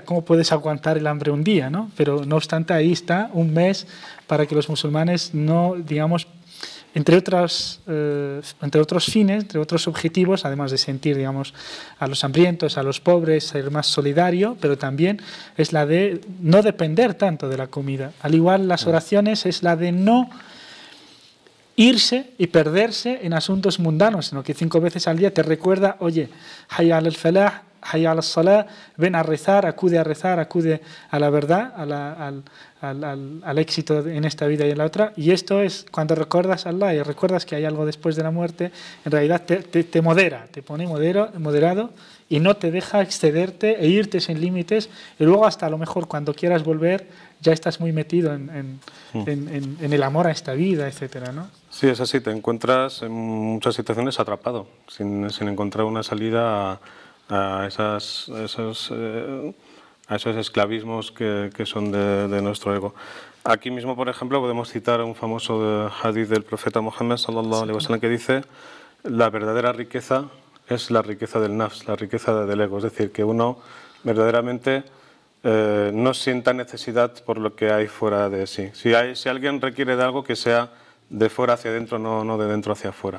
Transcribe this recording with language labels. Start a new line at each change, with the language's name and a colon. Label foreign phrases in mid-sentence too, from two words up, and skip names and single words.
Spanish: ¿Cómo puedes aguantar el hambre un día, ¿no? Pero no obstante, ahí está un mes para que los musulmanes no, digamos, entre otros fines, entre otros objetivos, además de sentir, digamos, a los hambrientos, a los pobres, ser más solidario, pero también es la de no depender tanto de la comida. Al igual, las oraciones es la de no irse y perderse en asuntos mundanos, sino que 5 veces al día te recuerda: oye,
Arabic: حي على الفلاح، حي على الصلاة,
Spanish: ven a rezar, acude a la verdad, al éxito en esta vida y en la otra. Y esto es cuando recuerdas a Allah y recuerdas que hay algo después de la muerte, en realidad te modera, te pone moderado y no te deja excederte e irte sin límites, y luego hasta a lo mejor cuando quieras volver ya estás muy metido en el amor a esta vida, etcétera, ¿no? Sí, es así, te encuentras en muchas situaciones atrapado, sin encontrar una salida a esos esclavismos que son de nuestro ego. Aquí mismo, por ejemplo, podemos citar un famoso hadith del profeta Muhammad
Arabic: صلى الله عليه وسلم
Spanish: que dice: la verdadera riqueza es la riqueza del nafs, la riqueza del ego, es decir, que uno verdaderamente no sienta necesidad por lo que hay fuera de sí. Si alguien requiere de algo, que sea de fuera hacia adentro, no de dentro hacia afuera.